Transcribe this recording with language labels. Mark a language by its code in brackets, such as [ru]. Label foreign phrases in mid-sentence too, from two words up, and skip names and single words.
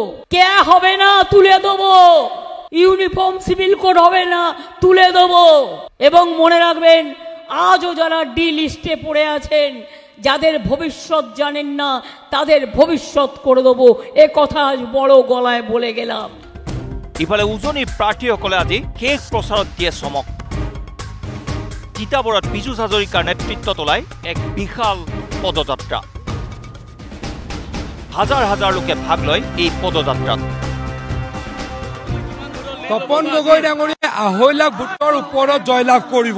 [bn] কে হবে না, তুলে দেবো। ইউনিফর্ম সিভিল কোড হবে না, তুলে দেবো। এবং মনে রাখবেন, আজও যারা ডি লিস্টে পড়ে আছেন, যাদের ভবিষ্যৎ জানেন না, তাদের ভবিষ্যৎ করে দেবো, এ কথা আজ বড় গলায় বলে গেলাম। [as] ইফালে উজনিৰ প্ৰাৰ্থীসকলে আজি শেষ প্ৰচাৰত দিয়ে চমক। তিতাবৰত পীযুষ হাজৰিকাৰ নেতৃত্বত ওলাই এক বিশাল পদযাত্ৰা। হাজাৰ হাজাৰ লোকে ভাগ লয় এই পদযাত্ৰাত। তপন গগৈ ডাঙৰীয়াই 2.5 লাখ ভোটৰ ওপৰত জয়লাভ কৰিব।